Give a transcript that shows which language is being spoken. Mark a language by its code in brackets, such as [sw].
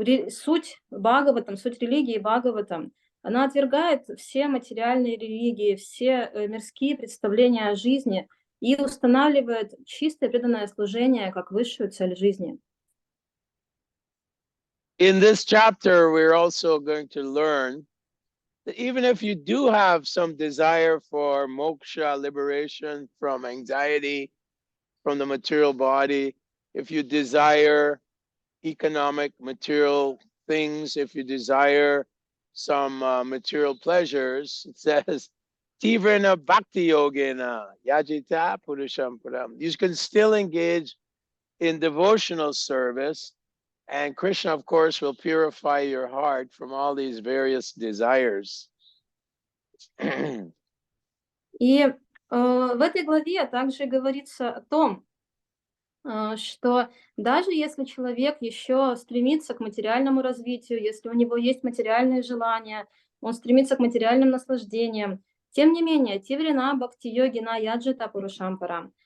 [ru] Суть Бхагаватам, суть религии Бхагаватам, она отвергает все материальные религии, все мирские представления о жизни и устанавливает чистое преданное служение как высшую цель жизни. [en] In this chapter, we're also going to learn that even if you do have some desire for moksha, liberation from anxiety, from the material body, if you desire economic material things, if you desire some material pleasures, it says, [sa] Tivrana Bhakti Yogena Yajita Purusham Param. [en] You can still engage in devotional service, and Krishna, of course, will purify your heart from all these various desires. [ru] И в этой главе также говорится о том, что даже если человек еще стремится к материальному развитию, если у него есть материальные желания, он стремится к материальным наслаждениям, тем не менее, [sa] тиврина бхакти йогина яджита пурушампарам.